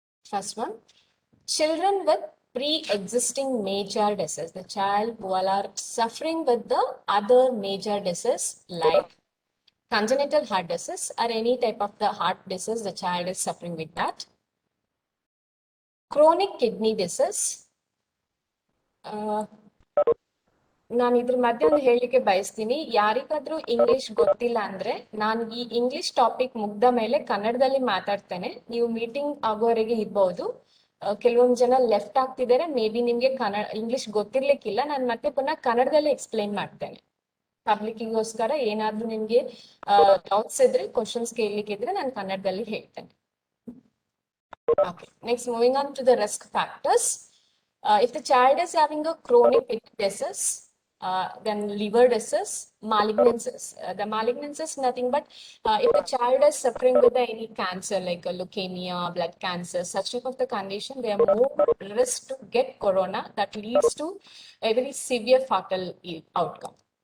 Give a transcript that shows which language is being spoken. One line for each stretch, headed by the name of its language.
English: First one, children with pre-existing major disease, the child who are suffering with the other major disease like congenital heart disease or any type of the heart disease the child is suffering with that. Chronic kidney disease.
Kannada: ನಾನು ಇದ್ರ ಮಧ್ಯೆ ಒಂದು ಹೇಳಲಿಕ್ಕೆ ಬಯಸ್ತೀನಿ, ಯಾರಿಗಾದ್ರೂ English ಗೊತ್ತಿಲ್ಲ ಅಂದ್ರೆ ನಾನು ಈ ಇಂಗ್ಲಿಷ್ ಟಾಪಿಕ್ ಮುಗ್ದ ಮೇಲೆ ಕನ್ನಡದಲ್ಲಿ ಮಾತಾಡ್ತೇನೆ, ನೀವು ಮೀಟಿಂಗ್ ಆಗೋವರೆಗೆ ಇರ್ಬಹುದು. ಕೆಲವೊಂದು ಜನ ಲೆಫ್ಟ್ ಆಗ್ತಿದ್ದಾರೆ, ಮೇ ಬಿ ನಿಮ್ಗೆ ಇಂಗ್ಲಿಷ್ ಗೊತ್ತಿರ್ಲಿಕ್ಕಿಲ್ಲ, ನಾನು ಮತ್ತೆ ಪುನಃ ಕನ್ನಡದಲ್ಲಿ ಎಕ್ಸ್ಪ್ಲೈನ್ ಮಾಡ್ತೇನೆ. ಪಬ್ಲಿಕ್ಗೋಸ್ಕರ ಏನಾದ್ರೂ ನಿಮ್ಗೆ ಡೌಟ್ಸ್ ಇದ್ರೆ, ಕ್ವಶನ್ಸ್ ಕೇಳಲಿಕ್ಕಿದ್ರೆ ನಾನು ಕನ್ನಡದಲ್ಲಿ ಹೇಳ್ತೇನೆ.
English: Okay, next moving on to the risk factors. If the child is having a chronic disease, then liver disease, malignancies. The malignancies is nothing but if the child is suffering with any cancer like leukemia, blood cancer, such type of the condition, they are more risk to get corona that leads to a very severe fatal outcome.